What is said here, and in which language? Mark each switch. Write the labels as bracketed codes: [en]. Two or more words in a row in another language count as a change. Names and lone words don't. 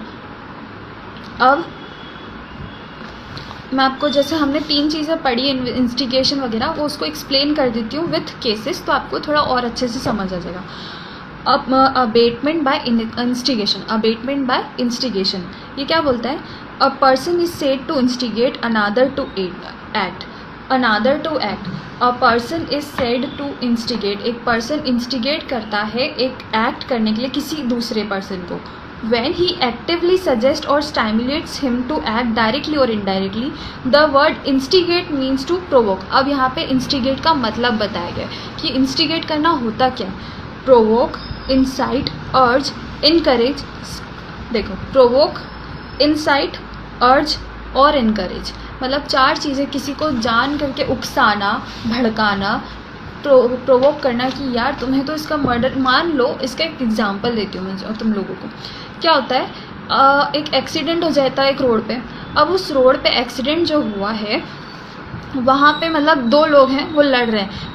[hi] अब मैं आपको, जैसे हमने 3 चीज़ें पढ़ी इंस्टिगेशन वगैरह, वो उसको एक्सप्लेन कर देती हूँ [en] with cases, [hi] तो आपको थोड़ा और अच्छे से समझ आ जाएगा। [en] अब abetment by instigation. abetment by instigation [hi] ये क्या बोलता है? [en] A person is said to instigate another to act. another to act. A person is said to instigate. [hi] एक [en] person instigate [hi] करता है एक एक्ट करने के लिए किसी दूसरे पर्सन को। [en] When he actively suggests or stimulates him to act directly or indirectly, the word instigate means to provoke। [hi] अब यहाँ पे instigate का मतलब बताया गया कि instigate करना होता क्या? [en] provoke, incite, urge, encourage। [hi] देखो, [en] provoke, incite, urge [hi] और encourage, मतलब 4 चीज़ें। किसी को जान करके उकसाना, भड़काना, प्रोवोक करना कि यार तुम्हें तो इसका मर्डर, मान लो इसका एक एग्जांपल देती हूँ मैं तुम लोगों को। क्या होता है, एक एक्सीडेंट हो जाता है एक रोड पे। अब उस रोड पे एक्सीडेंट जो हुआ है वहाँ पे मतलब 2 लोग हैं, वो लड़ रहे हैं।